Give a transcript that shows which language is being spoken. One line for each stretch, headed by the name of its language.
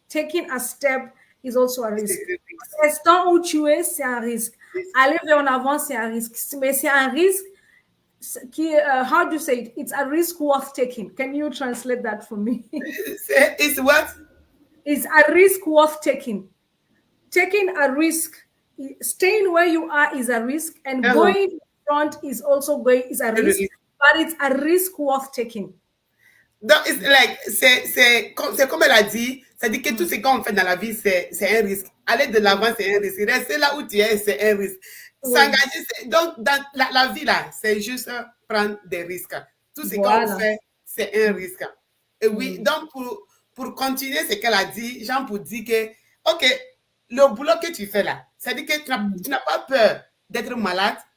English: Taking a step is also a risk.
French: Restant où tu es, c'est un risque. Aller vers en avant, c'est un risque. Mais c'est un risque qui,
English: how do you say it? It's a risk worth taking. Can you translate that for me? It's what? It's a risk worth taking. Taking a risk, staying where you are is a risk, and going front is also a risk, but it's a risk worth taking.
French: Donc, c'est comme elle a dit, c'est-à-dire que tout ce qu'on fait dans la vie, c'est un risque. Aller de l'avant, c'est un risque. Rester là où tu es, c'est un risque. S'engager, donc, dans la vie, là, c'est juste prendre des risques. Tout ce qu'on fait, c'est un risque. Et oui, donc, pour continuer ce qu'elle a dit, Jean pour dire que, OK, le boulot que tu fais là, c'est-à-dire que tu n'as pas peur d'être malade.